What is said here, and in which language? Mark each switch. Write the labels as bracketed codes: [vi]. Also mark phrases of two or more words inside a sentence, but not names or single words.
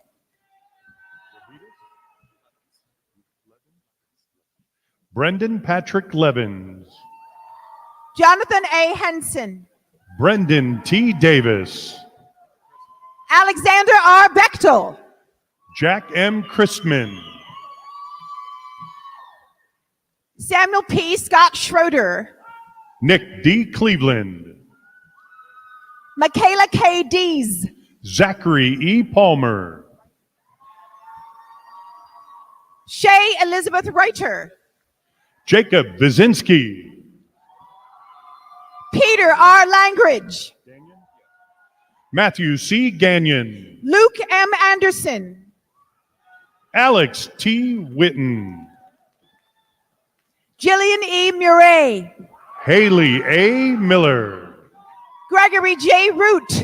[en] Brendan Patrick Levins. Jonathan A. Henson. Brendan T. Davis. Alexander R. Bechtel. Jack M. Christman. Samuel P. Scott Schroeder. Nick D. Cleveland. Michaela K. Dees. Zachary E. Palmer. Shay Elizabeth Reuter. Jacob Vizinski. Peter R. Langridge. Matthew C. Gagnon. Luke M. Anderson. Alex T. Witten. Jillian E. Murray. Haley A. Miller. Gregory J. Root.